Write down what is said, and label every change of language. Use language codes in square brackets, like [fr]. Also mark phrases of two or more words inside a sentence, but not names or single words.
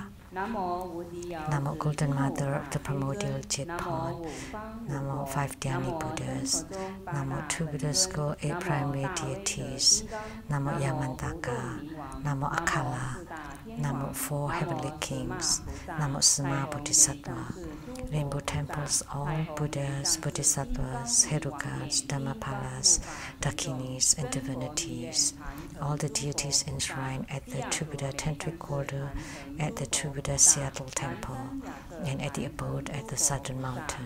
[en] Namo Golden Mother of the Primordial Jitpon. Namo 5 Dhyani Buddhas. Namo Two Buddha School 8 Primary Deities. Namo Yamantaka. Namo Akala. Namo 4 Heavenly Kings. Namo Sama Bodhisattva. Rainbow Temples, all Buddhas, Bodhisattvas, Herukas, Dhammapalas, Dakinis, and divinities. All the deities enshrined at the Two Buddha Tantric Order, at the Two Buddha Seattle Temple, and at the abode at the Southern Mountain.